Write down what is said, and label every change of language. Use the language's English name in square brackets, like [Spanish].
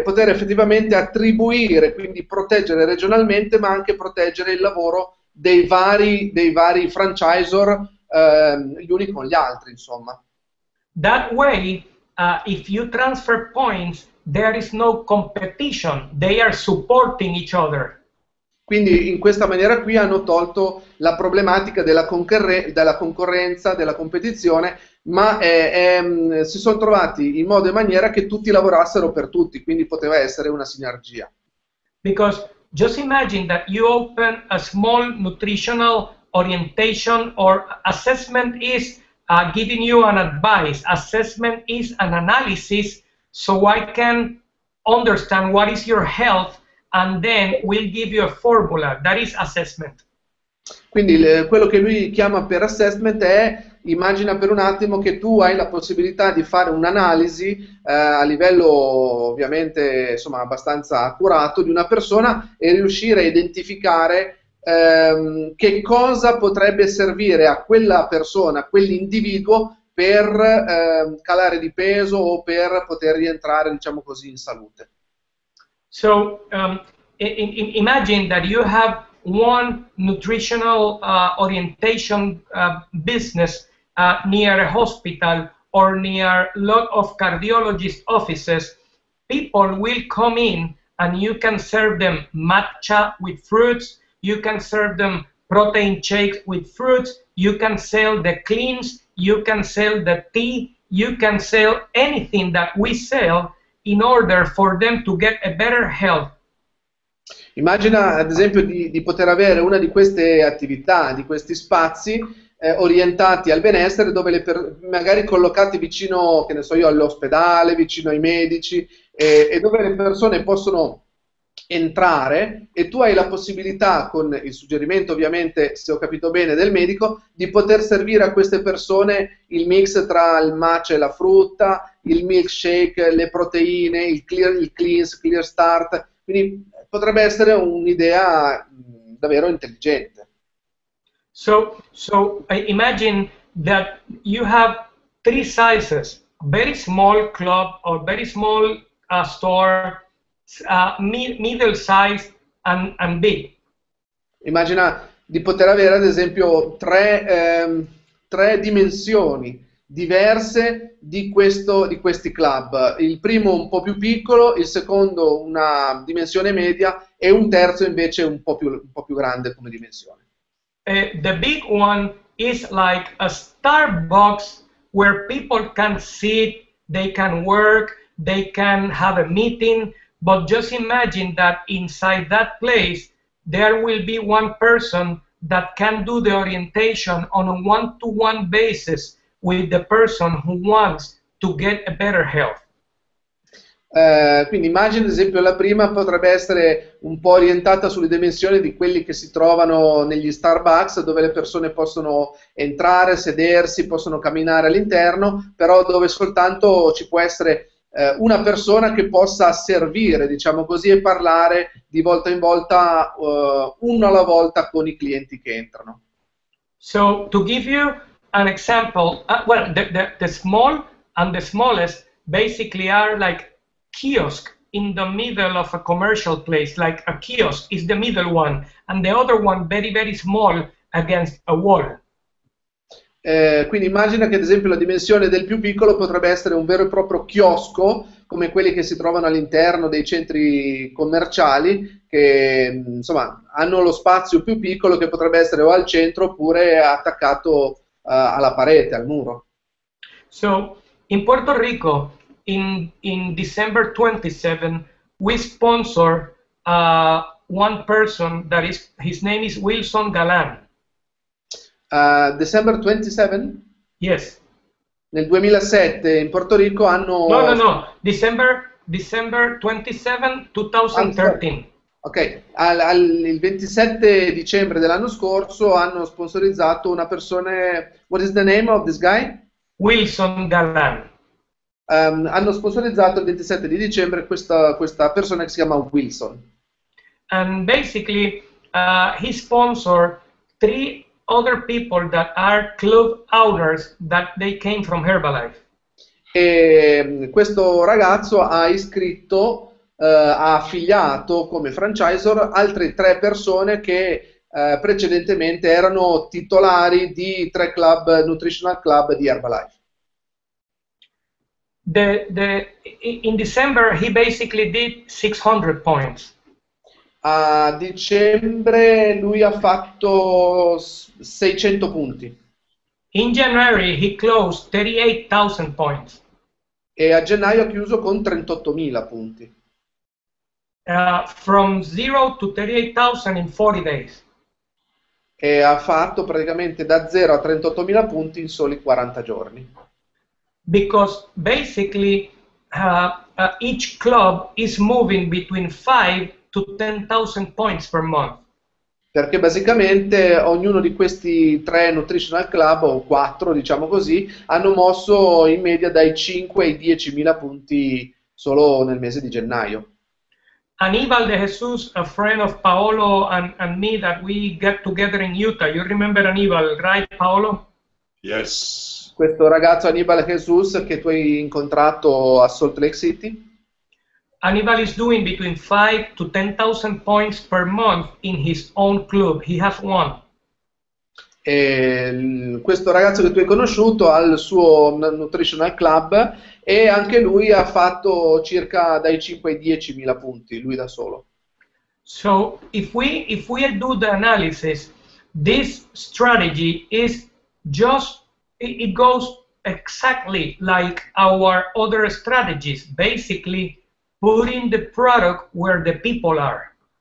[Italian] effettivamente attribuire, quindi proteggere regionalmente, ma anche proteggere il lavoro dei vari franchisor gli uni con gli altri, insomma. [English] That way, if you transfer points, there is no competition. They are supporting each other. [Italian] Quindi in questa maniera qui hanno tolto la problematica della concorrenza, della competizione, ma si sono trovati in modo e maniera che tutti lavorassero per tutti, quindi poteva essere una sinergia. [English] Because just imagine that you open a small nutritional orientation, or assessment is giving you an advice. Assessment is an analysis, so I can understand what is your health, and then we'll give you a formula. That is assessment. [Italian] Quindi quello che lui chiama per assessment è, immagina per un attimo che tu hai la possibilità di fare un'analisi a livello ovviamente insomma abbastanza accurato di una persona e riuscire a identificare che cosa potrebbe servire a quella persona, a quell'individuo per calare di peso o per poter rientrare, diciamo così, in salute. [English] So imagine that you have one nutritional orientation business near a hospital or near a lot of cardiologist offices. People will come in and you can serve them matcha with fruits, you can serve them protein shakes with fruits, you can sell the cleans, you can sell the tea, you can sell anything that we sell in order for them to get a better health. [Italian] Immagina ad esempio di poter avere una di queste attività, di questi spazi orientati al benessere, dove magari collocati vicino, che ne so io, all'ospedale, vicino ai medici, e dove le persone possono entrare e tu hai la possibilità, con il suggerimento ovviamente, se ho capito bene, del medico, di poter servire a queste persone il mix tra il matcha e la frutta, il milkshake, le proteine, il cleanse, clear start, quindi potrebbe essere un'idea davvero intelligente. [English] So imagine that you have three sizes: very small club or very small store, middle size and big. [Italian] Immagina di poter avere ad esempio tre dimensioni diverse di questi club. Il primo un po' più piccolo, il secondo una dimensione media e un terzo invece un po' più grande come dimensione. [English] The big one is like a Starbucks where people can sit, they can work, they can have a meeting, but just imagine that inside that place there will be one person that can do the orientation on a one-to-one basis with the person who wants to get a better health. [Italian] Quindi immagina ad esempio la prima potrebbe essere un po' orientata sulle dimensioni di quelli che si trovano negli Starbucks, dove le persone possono entrare, sedersi, possono camminare all'interno, però dove soltanto ci può essere una persona che possa servire, diciamo così, e parlare di volta in volta, uno alla volta, con i clienti che entrano. [English] So to give you an example, well, the small and the smallest basically are like kiosk in the middle of a commercial place. Like a kiosk is the middle one, and the other one very, very small against a wall. [Italian] Quindi immagina che ad esempio la dimensione del più piccolo potrebbe essere un vero e proprio chiosco, come quelli che si trovano all'interno dei centri commerciali, che insomma hanno lo spazio più piccolo, che potrebbe essere o al centro oppure attaccato alla parete, al muro. [English] So in Puerto Rico, in December 27, we sponsor one person that is, his name is Wilson Galan. December 27? Yes. [Italian] Nel 2007 in Porto Rico hanno... [English] No. December 27, 2013. [Italian] Ok, il 27 dicembre dell'anno scorso hanno sponsorizzato una persona... [English] What is the name of this guy? Wilson Galan. [Italian] Hanno sponsorizzato il 27 di dicembre questa persona che si chiama Wilson. [English] And basically, he sponsored 3 other people that are club owners that they came from Herbalife. [Italian] E questo ragazzo ha iscritto, ha affiliato come franchisor altre 3 persone che precedentemente erano titolari di 3 club, nutritional club di Herbalife. [English] In December, he basically did 600 points. [Italian] A dicembre lui ha fatto 600 punti. [English] In January, he closed 38,000 points. [Italian] E a gennaio ha chiuso con 38.000 punti. [English] From 0 to 38,000 in 40 days. [Italian] E ha fatto praticamente da 0 a 38.000 punti in soli 40 giorni. [English] Because basically, each club is moving between 5 to 10,000 points per month. [Italian] Perché basicamente ognuno di questi 3 nutritional club, o 4 diciamo così, hanno mosso in media dai 5 ai 10.000 punti solo nel mese di gennaio. [English] Aníbal de Jesus, a friend of Paolo and me that we get together in Utah. You remember Aníbal, right, Paolo? Yes. [Italian] Questo ragazzo Aníbal Jesus che tu hai incontrato a Salt Lake City. [English] Aníbal is doing between 5 to 10,000 points per month in his own club. He has one. [Italian] E questo ragazzo che tu hai conosciuto ha il suo nutritional club e anche lui ha fatto circa dai 5 ai 10.000 punti, lui da solo. [English] So if we do the analysis, this strategy is just, it goes exactly like our other strategies, basically putting the product where the people are.